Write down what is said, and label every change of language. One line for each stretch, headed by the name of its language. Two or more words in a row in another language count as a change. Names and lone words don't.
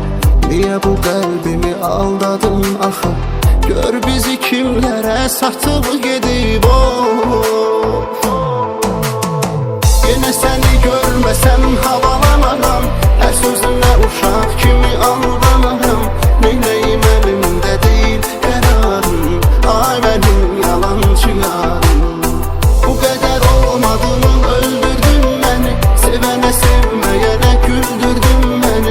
Azerbaijani: Niyə bu qəlbimi aldadın axı. Gör bizi kimlərə satıb gedib.
Turkish: Yine seni görmesem havalanaram, her sözüne uşak kimi aldanarım. Neyleyim elimde değil kararım, ay benim yalancı yarım. Bu kadar olmadığını öldürdün beni, sevene sevmeyene güldürdün beni.